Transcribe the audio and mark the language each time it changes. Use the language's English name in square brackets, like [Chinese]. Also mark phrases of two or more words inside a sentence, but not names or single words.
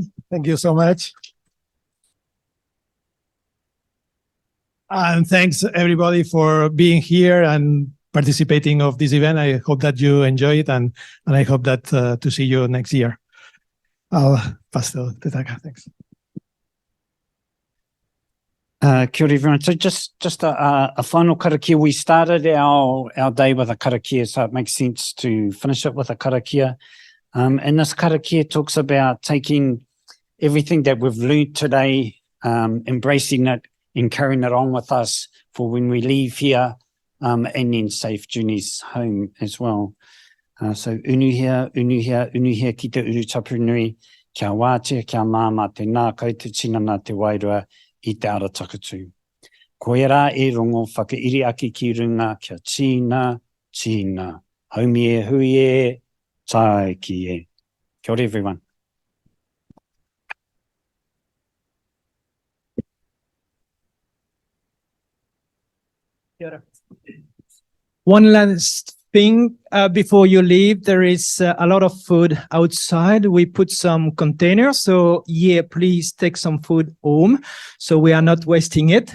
[English] Thank you so much. And thanks everybody for being here and participating of this event. I hope that you enjoy it, and I hope that to see you next year. I'll pass to Taka. Thanks. [Māori] Kia ora [English] everyone. So just a final karakia. We started our day with a karakia, so it makes sense to finish it with a karakia. And this karakia talks about taking everything that we've learned today, embracing it and carrying it on with us for when we leave here, and then safe journeys home as well. [Māori] So unuhia ki te uru tapu nui, Kia wātea, kia māma te nā koutu tinana te wairua I te ara takatū. Ko rā e rongo whakairi aki ki runga kia tīna, tīna. Haumi e hui e, tae ki e. Kia ora [English] everyone. One last thing before you leave, there is a lot of food outside. We put some containers, so yeah, please take some food home so we are not wasting it.